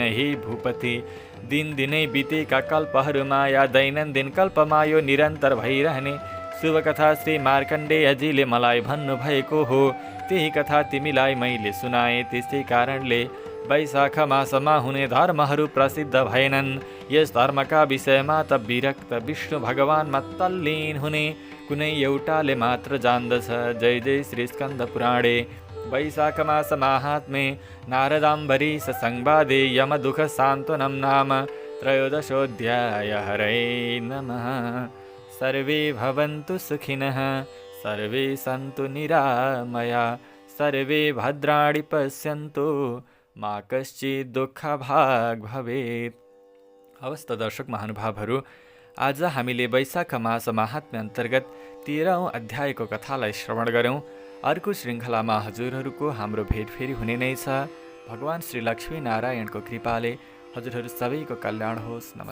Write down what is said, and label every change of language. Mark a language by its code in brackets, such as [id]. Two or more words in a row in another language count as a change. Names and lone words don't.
[ne] हे भूपति, दिनदिनै बितेका कल्पहरूमा या दैनन्दिन कल्पमा यो निरन्तर भइरहने शुभ कथा श्री मार्कण्डेयजीले मलाई भन्नुभएको हो। त्यही कथा तिमीलाई मैले सुनाएँ। त्यसै कारणले वैशाख मासमा हुने धर्महरू प्रसिद्ध भएनन्। यस धर्मका विषयमा त विरक्त विष्णु भगवानमा तल्लीन हुने कुनै एउटाले मात्र जान्दछ। [sa] जय जय श्री स्कन्द पुराणे वैशाख मास माहात्म्ये नारदाम्बरीश संवादे यम दुःख सान्त्वनं नाम त्रयोदशोऽध्याय। हरे नमः। सर्वे भवन्तु सुखिनः, सर्वे सन्तु निरामया, सर्वे भद्राणि पश्यन्तु, मा कश्चित् दुःखभाग् भवेत्। [ne] हवस् त दर्शक महानुभावहरू, आज हामीले वैशाख मास महात्म्य अन्तर्गत 13औं अध्यायको कथालाई श्रवण गऱ्यौँ। अर्को श्रृङ्खलामा हजुरहरूको हाम्रो भेट फेरि हुने नै छ। भगवान् श्री लक्ष्मी नारायणको कृपाले हजुरहरू सबैको कल्याण होस्।